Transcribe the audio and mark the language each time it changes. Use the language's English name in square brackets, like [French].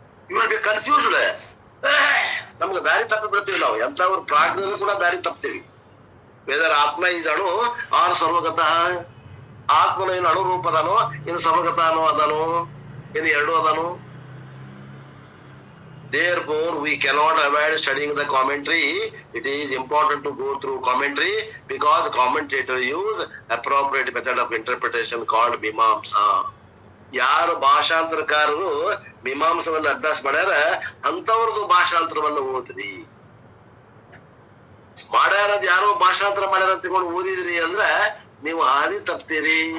[English] You will be confused. [Kannada] ನಮ್ಗೆ ದಾರಿ ತಪ್ಪಿ ಬಿಡ್ತೀವಿ ನಾವು. ಎಂತವ್ರು ಪ್ರಾಜ್ಞರು ಕೂಡ ದಾರಿ ತಪ್ತೀವಿ. ವೇದರ ಆತ್ಮ ಈಸ್ ಅಣು ಆರ್ ಸರ್ವಗತಃ. ಆತ್ಮನು ಏನು ಅಣು ರೂಪ ಅದಾನೋ, ಇನ್ನು ಸರ್ವಗತನೋ ಅದಾನೋ, ಇನ್ನು ಎರಡು ಅದಾನೋ. [English] Therefore, we cannot avoid studying the commentary. It is important to go through commentary because commentators use appropriate method of interpretation called mimamsa. [Kannada] ಯಾರು ಭಾಷಾಂತರಕಾರರು ಮೀಮಾಂಸವನ್ನ ಅಭ್ಯಾಸ ಮಾಡ್ಯಾರ ಅಂತವ್ರದ್ದು ಭಾಷಾಂತರವನ್ನ ಓದ್ರಿ. ಮಾಡ್ಯಾರದ್ ಯಾರೋ ಭಾಷಾಂತರ ಮಾಡ್ಯಾರ ಅಂತ ತಿಳ್ಕೊಂಡು ಓದಿದ್ರಿ ಅಂದ್ರ ನೀವು ಹಾದಿ ತಪ್ತೀರಿ.